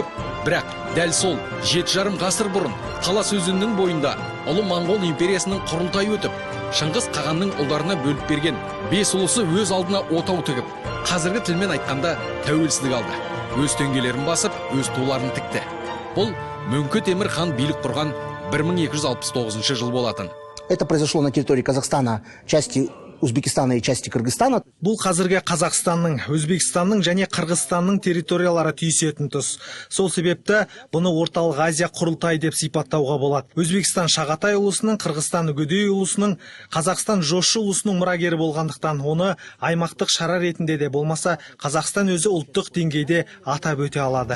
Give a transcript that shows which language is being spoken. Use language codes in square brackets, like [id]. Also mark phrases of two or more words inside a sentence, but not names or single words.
[kk] Бірақ дәл сол 7,5 ғасыр бұрын Талас өзенінің бойында ұлы Моңғол империясының құрылтайы өтіп, Шыңғыс Қағанның ұлдарына бөліп берген 5 ұлысы өз алдына отау тігіп, қазіргі тілмен айтқанда тәуелсіздік алды. Өз теңгелерін басып, өз туларын тікті. Бұл Мөңке Темір хан билік құрған 1269 жыл болатын. [ru] Это произошло на территории Казахстана, части Узбекистана и части Кыргызстана. [kk] Бұл қазіргі Қазақстанның, Өзбекстанның және Қырғызстанның территориялары түйісетін тұс. Сол себепті бұны орталық Азия құрылтай деп сипаттауға болады. Өзбекстан Шағатай ұлысының, Қырғызстан Үгедей ұлысының, Қазақстан Жошы ұлысының мұрагері болғандықтан оны аймақтық шара ретінде де болмаса, Қазақстан өзі ұлттық деңгейде атап өте алады.